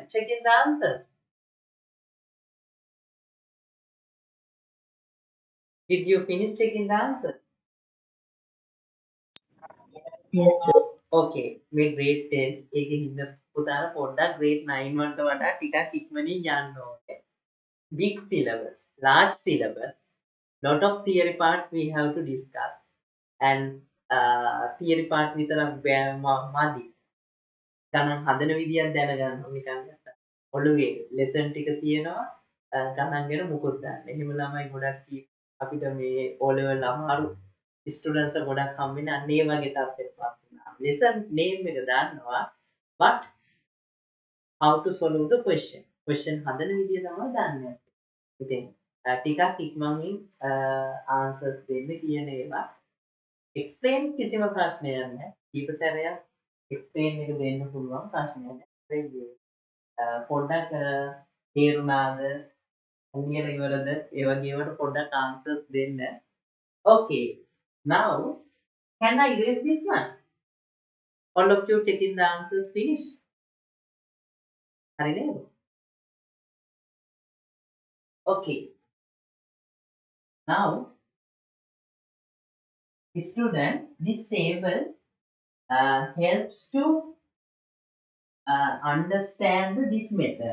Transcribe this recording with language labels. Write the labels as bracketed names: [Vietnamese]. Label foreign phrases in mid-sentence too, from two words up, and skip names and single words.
[English] Checking the answers. Did you finish checking the answers? Yes, sir. [Sinhala] Okay, මේ grade 10 එකේ ඉන්න පුතාලා පොඩ්ඩක් grade 9 වලට වඩා ටිකක් ඉක්මනින් යන්න ඕනේ. [English] Big syllabus, large syllabus, lot of theory parts we have to discuss. And theory part [Sinhala] විතරක් මදි. ගණන් හදන විදියක් දැනගන්න ඕනේ නිකන් නැත්තම්. ඔළුවේ lesson ටික තියෙනවා ගණන් ගැන මුකුත් දන්නේ. එහෙම ළමයි ගොඩක් අපිට මේ O level අමාරු students ගොඩක් හම්බෙන්නේ අන්න ඒ වගේ තත්ත්වයකට වෙනවා. [English] lesson name [Sinhala] එක දන්නවා [English] but how to solve the question. [Sinhala] question හදන විදිය තමයි දන්නේ නැත්තේ. ඉතින් ටිකක් ඉක්මනින් answers දෙන්න කියන ඒවා explain කිසිම ප්‍රශ්නයක් නැහැ. කීප සැරයක් explain එක දෙන්න පුළුවන් ප්‍රශ්නයක් නැහැ. පොඩ්ඩක් තේරුණාද? අනියල ඉවරද? ඒ වගේ ඒවාට පොඩ්ඩක් answers දෙන්න. [English] Okay. Now can I erase this one? All of you checking the answers finished? [Sinhala] හරි නේද? [English] Okay. Now student, this table helps to understand this method.